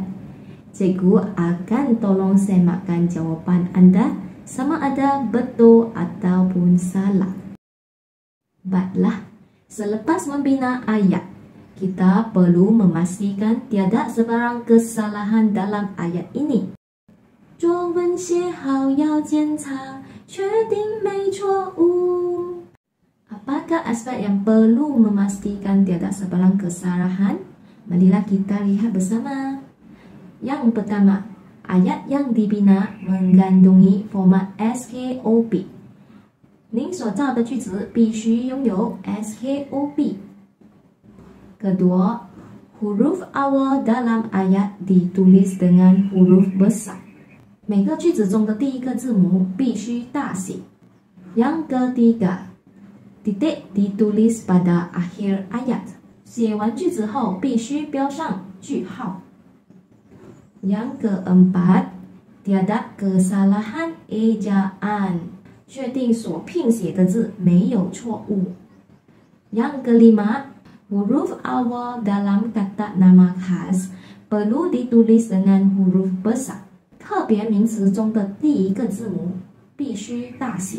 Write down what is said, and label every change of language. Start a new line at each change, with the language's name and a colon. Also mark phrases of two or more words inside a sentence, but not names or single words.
Malay: Cikgu akan tolong semakkan jawapan anda sama ada betul ataupun salah. Baiklah, selepas membina ayat, kita perlu memastikan tiada sebarang kesalahan dalam ayat ini.
Chinese: 作文写好要检查，确定没错误。
Malay: Apakah aspek yang perlu memastikan tiada sebarang kesalahan? Marilah kita lihat bersama. Yang pertama, ayat yang dibina mengandungi format SKOP.
Chinese: 您所造的句子必须拥有 SKOP.
Malay: Kedua, huruf awal dalam ayat ditulis dengan huruf besar.
Chinese: 每个句子中的第一个字母必须大写.
Malay: Yang ketiga, titik ditulis pada akhir ayat.
Chinese: 写完句子后必须标上句号.
Malay: Yang keempat, tiada kesalahan ejaan.
Chinese: 确定所拼写的字没有错误.
Malay: Yang kelima, huruf awal dalam kata nama khas perlu ditulis dengan huruf besar.
Chinese: 特别名词中的第一个字母必须大写.